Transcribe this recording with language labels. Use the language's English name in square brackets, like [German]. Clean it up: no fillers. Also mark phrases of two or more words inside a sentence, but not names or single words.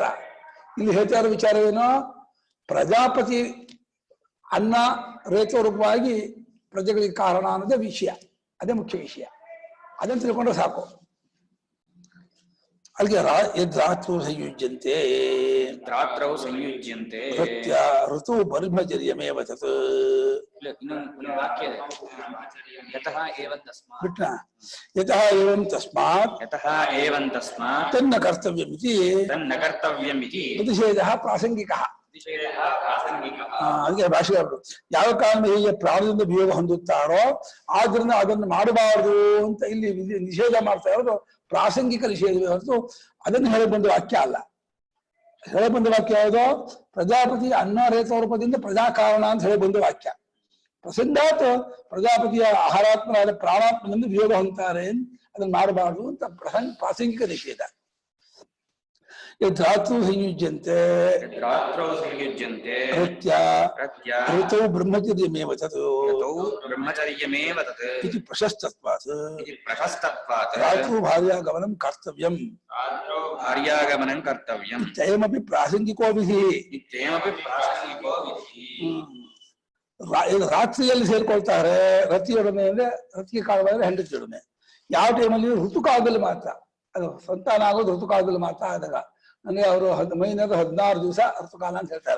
[Kannada] ಇಲ್ಲಿ ಹೇಳ್ತಾ ಇರೋ ವಿಚಾರವೇನೋ ಪ್ರಜಾಪತಿ ಅನ್ನ ರೇತೋರೂಪವಾಗಿ ಪ್ರಜೆಗಳಿಗೆ ಕಾರಣ ಅನ್ನೋದೇ ವಿಷಯ, ಅದೇ ಮುಖ್ಯ ವಿಷಯ. ಅದನ್ನು ತಿಳ್ಕೊಂಡ್ರೆ ಸಾಕು. ಅಲ್ಲಿಗೆ [Sanskrit] ರಾತ್ರು ಸಂಯುಜ್ಯಂತೆ ರಾತ್ರೌ ಸಂಯುಜ್ಯಂತೆ ಸತ್ಯ ಋತು ಬ್ರಹ್ಮಚರ್ಯಮೇವ ತತ್. [Kannada] ಇನ್ನೊಂದು ವಾಕ್ಯ ಇದೆ, [Sanskrit] ಯತಃ ಏವಂ ತಸ್ಮಾತ್. ಬಿಟ್ನಾ? ಯತಃ ಏವಂ ತಸ್ಮಾತ್ ಯತಃ ಏವಂ ತಸ್ಮಾತ್ ತನ್ನ ಕರ್ತವ್ಯಂ ಇತಿ ತನ್ನ ಕರ್ತವ್ಯಂ ಇತಿ ಪ್ರತಿಷೇಧಃ ಪ್ರಾಸಂಗಿಕಃ. ಪ್ರತಿಷೇಧಃ ಪ್ರಾಸಂಗಿಕಃ. [Kannada] ಅದಕ್ಕೆ ಭಾಷೆಗಾರರು ಯಾವ ಕಾರಣ ಹೀಗೆ ಪ್ರಾಣದಿಂದ ವಿಯೋಗ ಹೊಂದುತ್ತಾರೋ ಆದ್ರಿಂದ ಅದನ್ನು ಮಾಡಬಾರದು ಅಂತ ಇಲ್ಲಿ ನಿಷೇಧ ಮಾಡ್ತಾ ಇರೋದು ಪ್ರಾಸಂಗಿಕ ನಿಷೇಧವೇ ಹೊರತು ಅದನ್ನು ಹೇಳಿ ಬಂದ ವಾಕ್ಯ ಅಲ್ಲ. ಹೇಳಿ ಬಂದ ವಾಕ್ಯ ಯಾವುದೋ ಪ್ರಜಾಪತಿ ಅನ್ನ ರೇತೋರೂಪದಿಂದ ಪ್ರಜಾಕಾರಣ ಅಂತ ಹೇಳಿ ಬಂದ ವಾಕ್ಯ. ಪ್ರಸಂಗಾತ್ ಪ್ರಜಾಪತಿಯ ಆಹಾರಾತ್ಮನಾದ ಪ್ರಾಣಾತ್ಮನಿಂದ ವಿಯೋಗ ಹೊಂದ್ತಾರೆ, ಅದನ್ನು ಮಾಡಬಾರದು ಅಂತ ಪ್ರಾಸಂಗಿಕ ನಿಷೇಧ. [Sanskrit] ಧಾತು ಸಂಯುಜ್ಯಂತೆ ರಾತ್ರೌ ಸಂಯುಜ್ಯಂತೆ ಕೃತ್ಯ ಪ್ರತ್ಯ ಋತೌ ಬ್ರಹ್ಮಚರ್ಯಮೇವ ತತ್ ಋತೌ ಬ್ರಹ್ಮಚರ್ಯಮೇವ ತತ್ ಇತಿ ಪ್ರಶಸ್ತತ್ವಾತ್ ಇತಿ ಪ್ರಶಸ್ತತ್ವಾತ್ ರಾತ್ರು ಭಾರ್ಯಾಗಮನಂ ಕರ್ತವ್ಯಂ ರಾತ್ರೌ ಭಾರ್ಯಾಗಮನಂ ಕರ್ತವ್ಯಂ ಇತ್ಯಯಮಪಿ ಪ್ರಾಸಂಗಿಕೋ ವಿಧಿ. ಇತ್ಯೇಮಪಿ ಪ್ರಾಸಂಗಿಕೋ ವಿಧಿ. [Kannada] ರಾತ್ರಿಯಲ್ಲಿ ಸೇರ್ಕೊಳ್ತಾರೆ ರತಿಯೊಡನೆ ಅಂದ್ರೆ ರತಿಗೆ ಕಾರಣವಾದ್ರೆ ಹೆಂಡತಿಯೊಡನೆ. ಯಾವ ಟೈಮಲ್ಲಿ ಋತುಕಾಲದಲ್ಲಿ ಮಾತ್ರ, ಅದು ಸಂತಾನ ಆಗೋದು ಋತುಕಾಲದಲ್ಲಿ ಮಾತ್ರ ಆದಾಗ. ಅಂದ್ರೆ ಅವರು ಮೈನಾದ 16 ದಿವಸ ಋತುಕಾಲ ಅಂತ ಹೇಳ್ತಾರೆ.